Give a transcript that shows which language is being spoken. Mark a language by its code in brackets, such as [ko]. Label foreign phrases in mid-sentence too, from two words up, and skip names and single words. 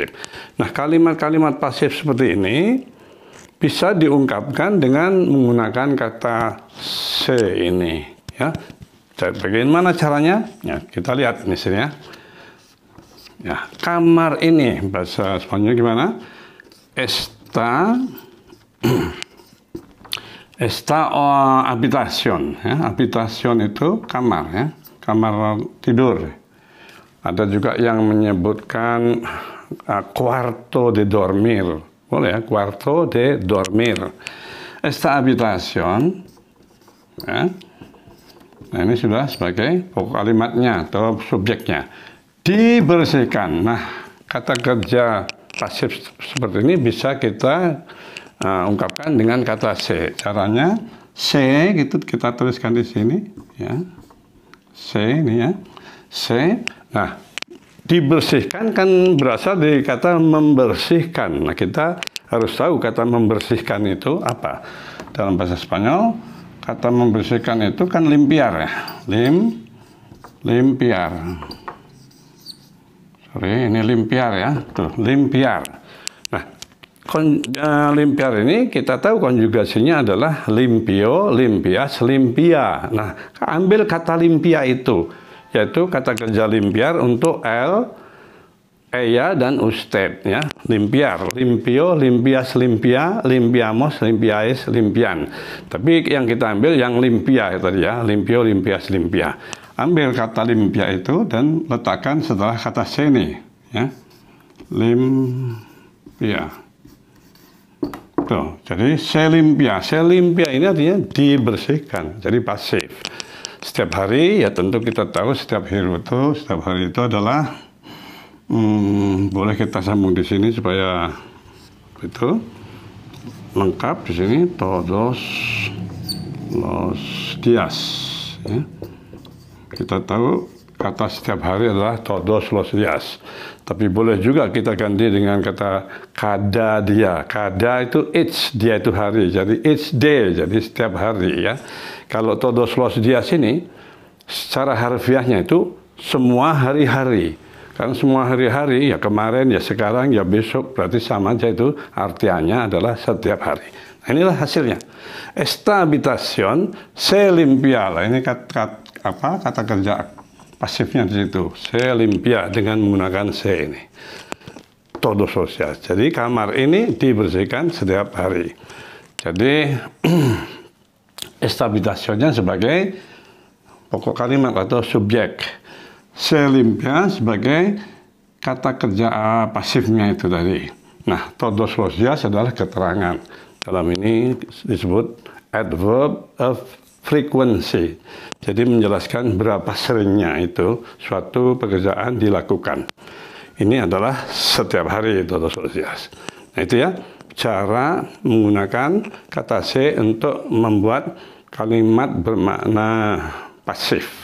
[id] Nah, kalimat-kalimat pasif seperti ini bisa diungkapkan dengan menggunakan kata se ini ya. Bagaimana caranya? Ya, kita lihat di sini ya. Ya, kamar ini bahasa Spanyol gimana? [es] Esta habitación ya. [id] Habitación itu kamar ya, kamar tidur. Ada juga yang menyebutkan [es] cuarto de dormir. [id] Boleh ya, [es] cuarto de dormir. Esta habitación ya. [id] Nah, ini sudah sebagai pokok kalimatnya atau subjeknya. Dibersihkan. Nah, kata kerja pasif seperti ini bisa kita ungkapkan dengan kata se. Caranya se gitu kita tuliskan di sini ya. Se ini ya. Se. Nah, dibersihkan kan berasal dari kata membersihkan. Nah, kita harus tahu kata membersihkan itu apa. Dalam bahasa Spanyol, kata membersihkan itu kan limpiar ya. Limpiar. Sorry, ini limpiar ya. Tuh, limpiar. Nah, limpiar ini kita tahu konjugasinya adalah limpio, limpias, limpia. Nah, ambil kata limpia itu, yaitu kata kerja limpiar untuk [es] el, ella, [id] dan usted ya. [es] Limpiar, limpio, limpias, limpia, limpiamos, limpiais, limpian. [id] Tapi yang kita ambil yang limpia tadi ya, [es] limpio, limpias, limpia. [id] Ambil kata limpia itu dan letakkan setelah kata se ini ya. Limpia. Tuh, jadi [es] se limpia. Se limpia [id] ini artinya dibersihkan, jadi pasif. Setiap hari ya tentu kita tahu setiap hari itu adalah boleh kita sambung di sini supaya itu lengkap di sini [es] todos los días [id] ya. Kita tahu kata setiap hari adalah [es] todos los días. [id] Tapi boleh juga kita ganti dengan kata [es] cada dia. [id] Cada itu each, dia itu hari. [en] Jadi each day, [id] jadi setiap hari ya. Kalau [es] todos los días [id] ini secara harfiahnya itu semua hari-hari. Karena semua hari-hari ya kemarin, ya sekarang, ya besok berarti sama aja itu artinya adalah setiap hari. Nah, inilah hasilnya. [es] Esta habitación se limpia. [id] Ini kata kerja pasifnya di situ. [es] Se limpia [id] dengan menggunakan se ini. [es] Todos los días. [id] Jadi kamar ini dibersihkan setiap hari. Jadi [es] esta habitaciónnya [id] sebagai pokok kalimat atau subjek. [es] Se limpia [id] sebagai kata kerja pasifnya itu tadi. Nah, [es] todos los días [id] adalah keterangan. Dalam ini disebut [en] adverb of frekuensi. [id] Jadi menjelaskan berapa seringnya itu suatu pekerjaan dilakukan. Ini adalah setiap hari itu, Nah itu ya, cara menggunakan kata se untuk membuat kalimat bermakna pasif.